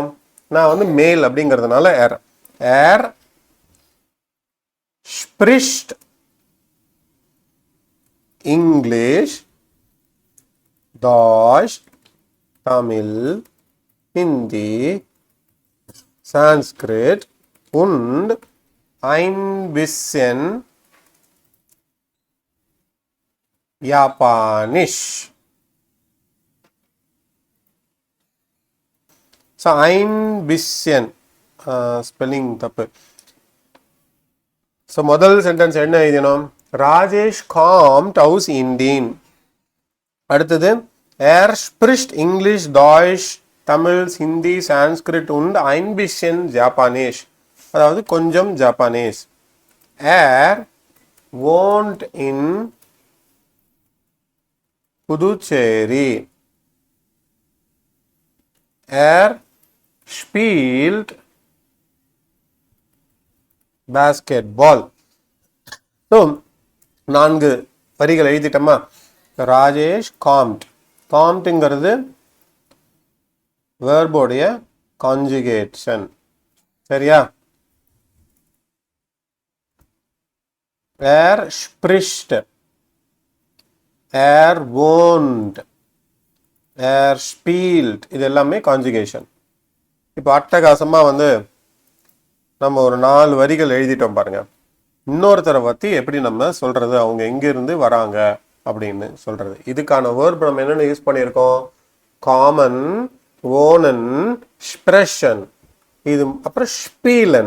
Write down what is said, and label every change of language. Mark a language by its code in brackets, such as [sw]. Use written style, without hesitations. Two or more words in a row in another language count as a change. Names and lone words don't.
[ta] நான் வந்து மேல் அப்படிங்கிறதுனால [de] Er. Er spricht Englisch, Deutsch, Tamil, Hindi, Sanskrit und ein bisschen Japanisch. [ta] ஸோ [de] ein bisschen [ta] ஸ்பெல்லிங் தப்பு. ஸோ முதல் சென்டென்ஸ் என்ன எழுதணும்? [de] Rajesh kommt aus Indien. அடுத்தது Er spricht Englisch Deutsch Tamil, Hindi, Sanskrit und ein bisschen ஜாப்பானீஸ். [ta] அதாவது கொஞ்சம் ஜப்பானீஸ். [de] Er wohnt in Puducherry. Er spielt Basketball. [ta] So, 4 வரிகள் எழுதிட்டோமா? ராஜேஷ் காம்ட். காம்ட்ங்கிறது வேர்போடைய கான்ஜுகேஷன். சரியா? [de] Er spricht. Er wohnt. Er spielt. [ta] இது எல்லாமே கான்ஜுகேஷன். இப்போ அட்டகாசமா நம்ம ஒரு 4 வரிகள் எழுதிட்டோம் பாருங்க. இன்னொருத்தரை பத்தி எப்படி நம்ம சொல்றது, அவங்க எங்கிருந்து வராங்க அப்படின்னு சொல்றது. இதுக்கான வேர்ப் நம்ம என்னென்ன யூஸ் பண்ணியிருக்கோம்? காமன், ஓனன், ஸ்பிரஷன், இது அப்புறம் ஸ்பீலன்.